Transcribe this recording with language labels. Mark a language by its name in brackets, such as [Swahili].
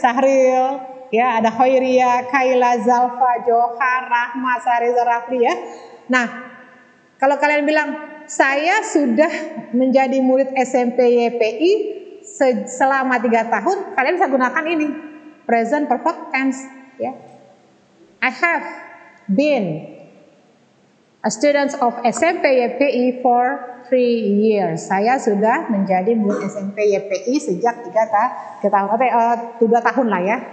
[Indonesian] Sahril, ya, ada Khairia, Kaila, Zalfa, Johar, Rahma, Sari, Zarafli, ya. Nah, kalau kalian bilang saya sudah menjadi murid SMP YPI selama 3 tahun, kalian bisa gunakan ini present perfect tense, ya. [English] I have been a student of SMP YPI for 3 years. [Indonesian] Saya sudah menjadi murid SMP YPI sejak 2 tahun lah ya.